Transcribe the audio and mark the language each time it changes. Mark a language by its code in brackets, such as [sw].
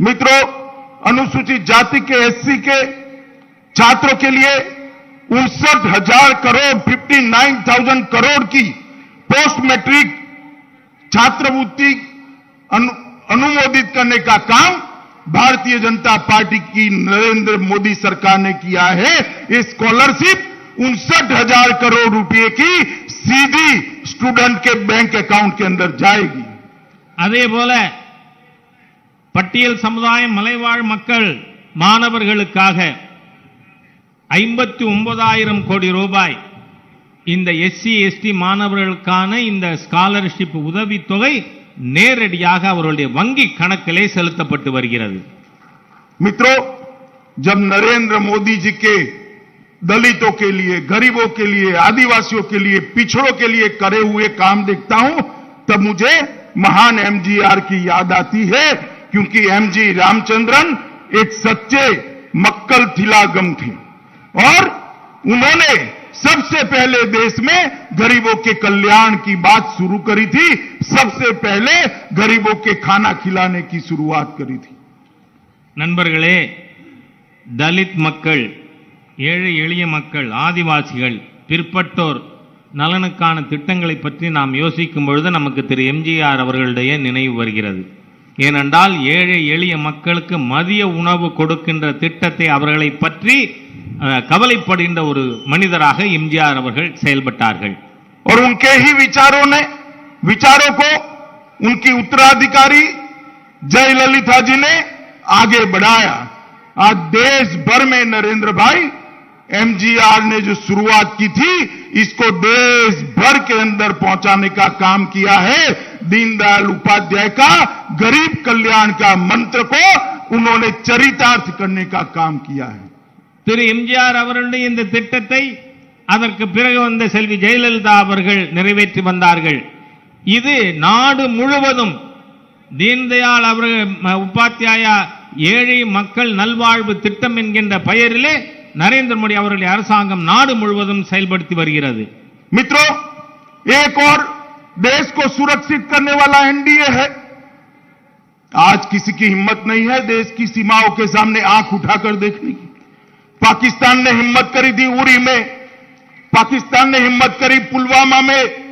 [hi] मित्रों, अनुसूचित जाति के, एससी के छात्रों के लिए 59,000 करोड़ 59,000 करोड़ की पोस्ट मैट्रिक छात्रवृत्ति अनुमोदित करने का काम भारतीय जनता पार्टी की नरेंद्र मोदी सरकार ने किया है। ये स्कॉलरशिप 59,000 करोड़ रुपए की सीधी स्टूडेंट के बैंक अकाउंट के अंदर जाएगी। [ta] அதே போல பட்டியல் சமுதாயம் மலைவாழ் மக்கள் மாணவர்களுக்காக 59,000 கோடி ரூபாய் இந்த எஸ்சி எஸ்டி மாணவர்களுக்கான இந்த ஸ்காலர்ஷிப் உதவித்தொகை நேரடியாக அவர்களுடைய வங்கி கணக்கிலே செலுத்தப்பட்டு வருகிறது। [hi] मित्रों, जब नरेंद्र मोदी जी के दलितों के लिए, गरीबों के लिए, आदिवासियों के लिए, पिछड़ों के लिए करे हुए काम देखता हूं तब मुझे महान एमजीआर की याद आती है, क्योंकि एमजी रामचंद्रन एक सच्चे मक्कल थिलागम थे और उन्होंने सबसे पहले देश में गरीबों के कल्याण की बात शुरू करी थी। सबसे पहले गरीबों के खाना खिलाने की शुरुआत करी थी। [ta] நண்பர்களே, தலித் மக்கள், ஏழை எளிய மக்கள், ஆதிவாசிகள், பிற்பட்டோர் நலனுக்கான திட்டங்களை பற்றி நாம் யோசிக்கும் பொழுது நமக்கு திரு எம்ஜிஆர் அவர்களுடைய நினைவு வருகிறது। ஏனென்றால் ஏழை எளிய மக்களுக்கு மதிய உணவு கொடுக்கின்ற திட்டத்தை அவர்களை பற்றி கவலைப்படுகின்ற ஒரு மனிதராக எம்ஜிஆர் அவர்கள் செயல்பட்டார்கள்। [hi] और उनके ही विचारों को उनकी उत्तराधिकारी जयललिता जी ने आगे बढ़ाया। आज देश भर में नरेंद्र भाई एमजीआर ने जो शुरुआत की थी, इसको देश भर के अंदर पहुंचाने का काम किया है। दीनदयाल उपाध्याय का गरीब कल्याण का मंत्र को उन्होंने चरितार्थ करने का काम किया है। [ta] திரு எம்ஜிஆர் அவர்களுடைய இந்த திட்டத்தை அதற்கு பிறகு வந்த செல்வி ஜெயலலிதா அவர்கள் நிறைவேற்றி வந்தார்கள்। இது நாடு முழுவதும் தீன்தயாள் அவர்கள் உபாத்யாயா ஏழை மக்கள் நல்வாழ்வு திட்டம் என்கின்ற பெயரிலே नरेंद्र मोदी அவர்களுடைய அரசாங்கம் நாடு முழுவதும் செயல்படுத்தி வருகிறது। [hi] मित्रों, एक और देश को सुरक्षित करने वाला एनडीए है। आज किसी की हिम्मत नहीं है देश की सीमाओं के सामने आंख उठाकर देखने की। पाकिस्तान ने हिम्मत करी थी उरी में, पाकिस्तान ने हिम्मत करी पुलवामा में।